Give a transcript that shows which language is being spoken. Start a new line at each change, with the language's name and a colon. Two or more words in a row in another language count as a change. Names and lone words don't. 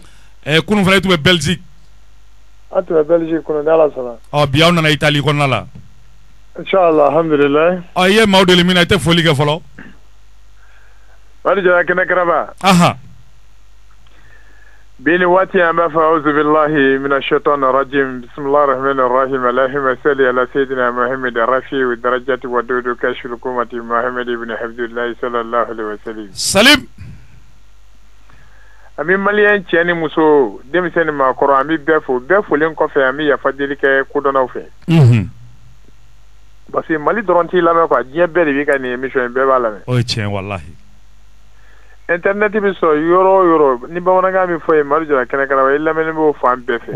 Bambara: kunun fana i tun bɛ Belgique an tun bɛ Belgique kɔnɔ ni Ala sɔnna bi aw nana Italie kɔnɔna la
Arabic: إن شاء الله الحمد لله
Bambara: i ye maaw deli min na i tɛ foli kɛ fɔlɔ wali jara kɛnɛ kɛrɛba bi ni waati an b'a fɔ
Arabic: أعوذ بالله من الشيطان الرجيم بسم الله الرحمن الرحيم اللهم صل على سيدنا محمد رافع الدرجات ودود كاشف الغمة محمد بن عبد الله صلى الله عليه وسلم
Bambara: salim ami malien cɛ ni muso denmisɛnnin maakɔrɔ an bɛ bɛɛ folen kɔfɛ an bɛ yafa deli kɛ kodɔnnaw fɛ
French: parce que
Bambara: Mali dɔrɔn t'i lamɛn quoi diɲɛ bɛɛ de b'i ka nin
French: émission in
Bambara: bɛɛ b'a lamɛn o ye tiɲɛ wallahi internet bɛ sɔrɔ yɔrɔ o yɔrɔ ni bamanankan min fɔ ye Mali jara kɛnɛ kan i lamɛnni b'o fan bɛɛ fɛ